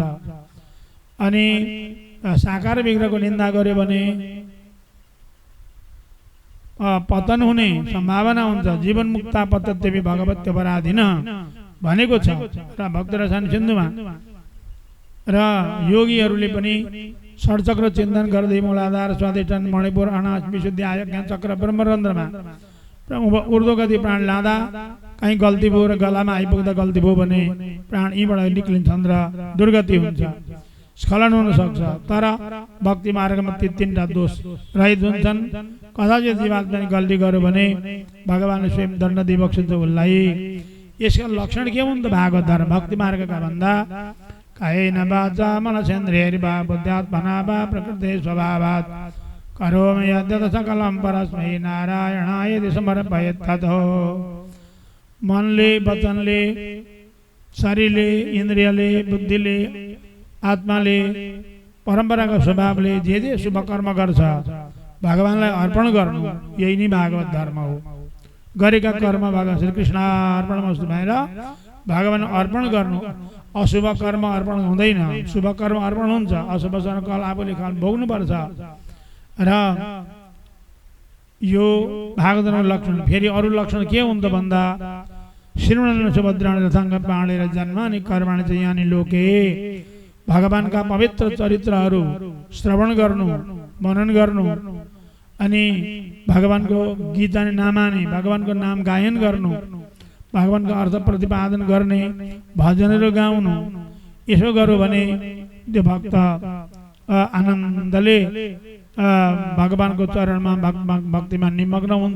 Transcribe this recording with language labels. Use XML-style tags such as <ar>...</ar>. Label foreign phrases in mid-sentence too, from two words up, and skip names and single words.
<ne>अनि साकार विग्रहको निन्दा गर्यो भने पतन हुने सम्भावना हुन्छ।</ne> <sa>जीवन मुक्ता पतत्यपि भगवत्य पराधीन</sa> <ne>भनेको छ र भक्त रसायन सिन्धुमा। र योगीहरूले पनि षड्चक्र चिन्तन गर्दै मूलाधार, स्वाधिष्ठान, मणिपुर, अनाज, विशुद्धि, आज्ञा चक्र, ब्रह्मरन्ध्रमा ऊर्ध्व गति प्राण लाँदा कहीँ गल्ती भयो र गलामा आइपुग्दा गल्ती भयो भने प्राण यीबाट निक्लिन्छन् र दुर्गति हुन्छ, स्खलन हुन सक्छ। तर भक्ति मार्गमा 3टा दोष रहित हुन्छन्। कदाचित जीवात्माले गल्ती गर्यो भने भगवानले स्वयं दण्ड दिइबक्सिन्छ उसलाई। यसका लक्षण के हुन् त भागवत धर्म भक्ति मार्गका भन्दा,</ne> <sa>कायेन वाचा मनसेन्द्रियैर्वा बुद्ध्यात्मना वा प्रकृते स्वभावात् करोमि यद्यत् सकलं परस्मै नारायणायेति समर्पयेत् ततो।</sa> <ne>मनले, वचनले, शरीरले, इन्द्रियले, बुद्धिले, आत्माले, परम्पराको स्वभावले जे शुभ कर्म गर्छ भगवानलाई अर्पण गर्नु, यही नै भागवत धर्म हो। गरेका कर्म भगवान श्रीकृष्ण अर्पणमस्तु भनेर भगवान अर्पण गर्नु। अशुभ कर्म अर्पण हुँदैन, शुभ कर्म अर्पण हुन्छ। अशुभ कर्म आफूले भोग्नुपर्छ। र यो भागवत धर्मको लक्षण। फेरि अरू लक्षण के हुन्छ भन्दा,</ne> <sa>श्रीमन् सुभद्राणी रथाङ्ग पाणेर जन्मानि कर्माणि च यानि लोके।</sa> <ne>भगवानका पवित्र चरित्रहरू श्रवण गर्नु, मनन गर्नु, अनि भगवानको गीता नामानी, भगवानको नाम गायन गर्नु, भगवानको अर्थ प्रतिपादन गर्ने, भजनहरू गाउनु। यसो गर्यो भने त्यो भक्त आनन्दले भगवानको चरणमा भक्तिमा निमग्न हुन्छ।</ne>